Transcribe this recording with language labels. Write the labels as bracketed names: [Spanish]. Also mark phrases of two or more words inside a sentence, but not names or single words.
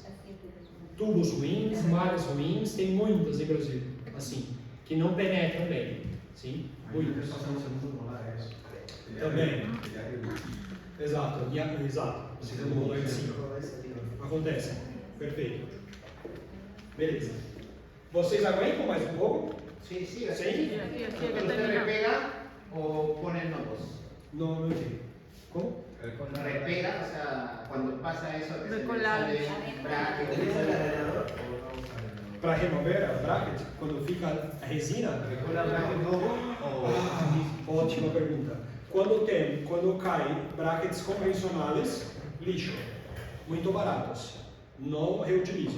[Portuguese] Tubos ruins, malhas ruins, tem muitas no Brasil, assim, que não penetram bem. Sim? Muitas. Passando segundo molar é isso. Também. Exato. Precisa do rolar de cima. Acontece. Perfeito. Beleza. Vocês aguentam mais um pouco? [Spanish] Sí, sí, Sí. Sí, aquí, aquí, que ¿Usted termina. repega o pone nuevos? [Portuguese] Não entendi. Como? [Spanish] Cuando repega, o sea, cuando pasa eso que se le [Portuguese] Recolar. [Spanish] sale un bracket, ¿Utiliza el arenador o no usa arenador? [Portuguese] Para remover a bracket, quando fica a resina? ¿Recola bracket novo o Ótima pergunta. Quando cai brackets convencionais, lixo, muito baratos, não reutilizo.